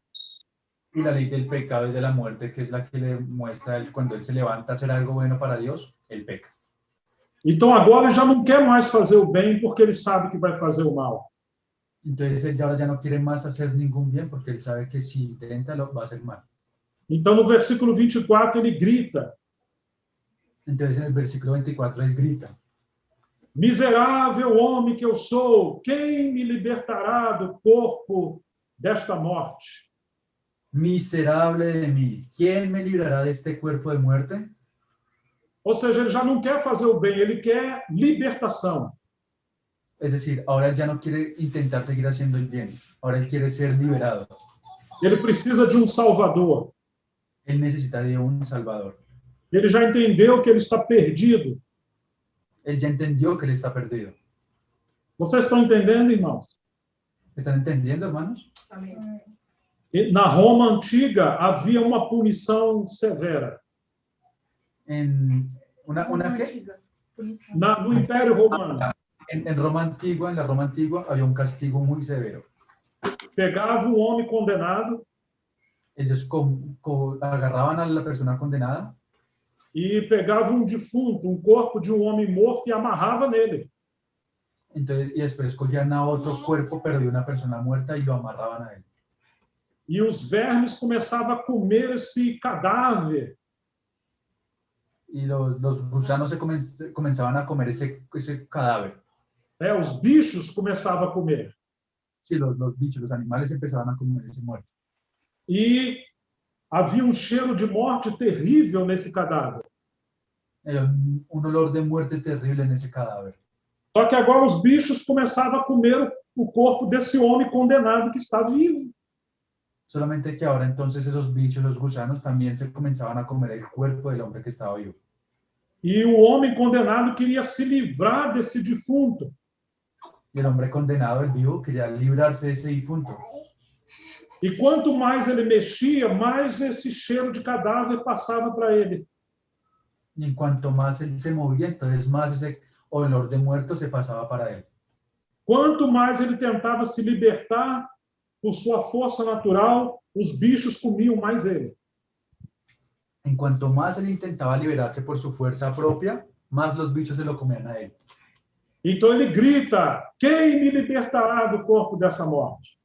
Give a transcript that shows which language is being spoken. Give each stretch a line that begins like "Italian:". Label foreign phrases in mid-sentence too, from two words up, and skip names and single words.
Spanish: Y la ley del pecado y de la muerte, que es la que le muestra él, cuando él se levanta a hacer algo bueno para Dios, él peca.
Portuguese: Então agora ele já não quer mais fazer o bem porque ele sabe que vai fazer o mal.
Spanish: Entonces él ahora ya no quiere más hacer ningún bien porque él sabe que si intenta lo va a hacer mal.
Portuguese: Então no versículo 24 ele grita:
Spanish: Entonces en el versículo 24 él grita:
Portuguese: miserável homem que eu sou, quem me libertará do corpo desta morte?
Spanish: Miserable de mí, ¿quién me librará de este cuerpo de muerte?
Portuguese: Ou seja, ele já não quer fazer o bem, ele quer libertação.
Spanish: Es decir, ahora él ya no quiere intentar seguir haciendo el bien, ahora él quiere ser liberado.
Portuguese: Ele precisa de um salvador.
Spanish: Él necesita de un salvador.
Portuguese: Ele já entendeu que ele está perdido.
Spanish: Él ya entendió que él está perdido.
Portuguese: Vocês estão entendendo, irmãos?
Spanish: ¿Están entendiendo, hermanos?
Portuguese: Amém. E na Roma antiga havia uma punição severa.
Spanish: En una ¿qué?
Portuguese: No Império Romano,
Spanish: En Roma antigua, en la Roma antigua, había un castigo muy severo.
Portuguese: pegava um homem condenado
Spanish: Ellos agarraban a la persona condenada
Portuguese: e pegava um defunto, um corpo de um homem morto e amarrava nele.
Spanish: entonces, y después cogían a otro cuerpo, pero de una persona muerta, y lo amarraban a él.
Portuguese: E os vermes começavam a comer esse cadáver.
Spanish: Y los gusanos comenzaban a comer ese cadáver.
Portuguese: Os bichos começavam a comer.
Spanish: Sí, los bichos, los animales empezaban a comer ese muerto.
Portuguese: E havia um cheiro de morte terrível nesse cadáver.
Spanish: Era un olor de muerte terrible en ese cadáver.
Portuguese: Só que agora os bichos começavam a comer o corpo desse homem condenado que está vivo.
Spanish: Solamente que ahora entonces esos bichos, los gusanos, también se comenzaban a comer el cuerpo del hombre que estaba vivo.
Portuguese: E o homem condenado queria se livrar desse defunto.
Spanish: Y el hombre condenado, el vivo, quería librarse de ese difunto.
Portuguese: E quanto mais ele mexia, mais esse cheiro de cadáver passava para ele.
Spanish: Y en cuanto más él se movía, entonces más ese olor de muerto se pasaba para él.
Portuguese: Quanto mais ele tentava se libertar por sua força natural, os bichos comiam mais ele.
Spanish: En cuanto más él intentaba liberarse por su fuerza propia, más los bichos se lo comían a él.
Portuguese: Então ele grita: quem me libertará do corpo dessa morte?